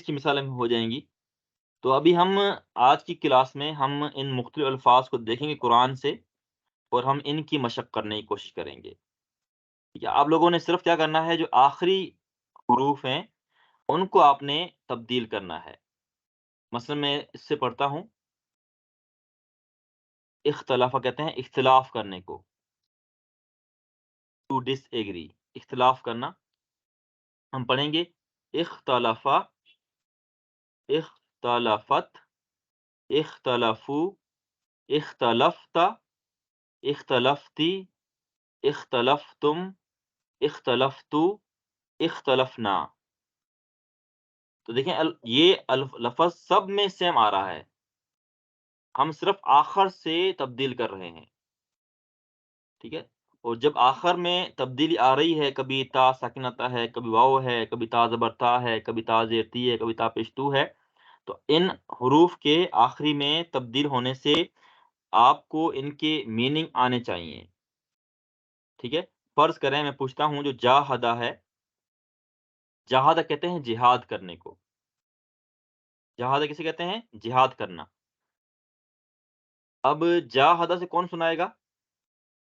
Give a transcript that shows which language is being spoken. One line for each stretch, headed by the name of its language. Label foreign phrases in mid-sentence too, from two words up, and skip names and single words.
Urdu: کی مثالیں ہو جائیں گی تو ابھی ہم آج کی کلاس میں ہم ان مختلف الفاظ کو دیکھیں گے قرآن سے اور ہم ان کی مشق کرنے کی کوشش کریں گے ٹھیک ہے آپ لوگوں نے صرف کیا کرنا ہے جو آخری حروف ہیں ان کو آپ نے تبدیل کرنا ہے مثلا میں اس سے پڑھتا ہوں اختلافہ کہتے ہیں اختلاف کرنے کو
English: to disagree
Urdu: اختلاف کرنا ہم پڑھیں گے
Arabic: اختلافہ اختلافت اختلافو اختلفت اختلفتی اختلفتم اختلفتو اختلفنا
Urdu: تو دیکھیں یہ لفظ سب میں سیم آ رہا ہے ہم صرف آخر سے تبدیل کر رہے ہیں ٹھیک ہے اور جب آخر میں تبدیلی آ رہی ہے کبھی تا ساکن آتا ہے کبھی واو ہے کبھی تا زبر تا ہے کبھی تا زیر تی ہے کبھی تا پیش تو ہے تو ان حروف کے آخری میں تبدیل ہونے سے آپ کو ان کے میننگ آنے چاہیے ٹھیک ہے فرض کریں میں پوچھتا ہوں جو جاہدہ ہے جہادہ کہتے ہیں جہاد کرنے کو جہادہ کسے کہتے ہیں جہاد کرنا اب جاہدہ سے کون سنائے گا